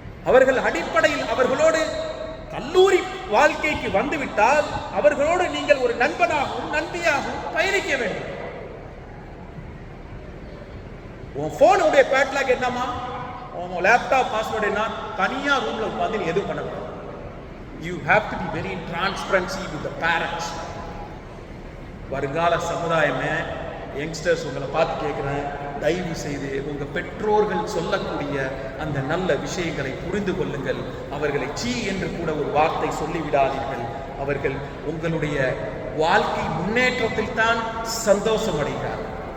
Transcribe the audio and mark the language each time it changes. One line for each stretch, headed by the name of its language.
Tamil: அவர்கள் அடிப்படையில் அவர்களோடு கல்லூரி வாழ்க்கைக்கு வந்துவிட்டால் அவர்களோடு நீங்கள் ஒரு நண்பனாகவும் நண்பியாகவும் பயணிக்க வேண்டும். உன் போனுடைய பேட்லாக் என்னமா, உன் லேப்டாப் பாஸ்வேர்டு என்ன, தனியா ரூம்ல உட்காந்து நீ எதுவும் பண்ண.
English: You have to be very transparency with the parents.
Tamil: வருங்கால சமுதாயமே, யங்ஸ்டர்ஸ், உங்களை பார்த்து கேட்குறேன், தயவு செய்து உங்கள் பெற்றோர்கள் சொல்லக்கூடிய அந்த நல்ல விஷயங்களை புரிந்து கொள்ளுங்கள். அவர்களை சீ என்று கூட ஒரு வார்த்தை சொல்லிவிடாதீர்கள். அவர்கள் உங்களுடைய வாழ்க்கை முன்னேற்றத்தில் தான் சந்தோஷம் அடைகிறார்கள்.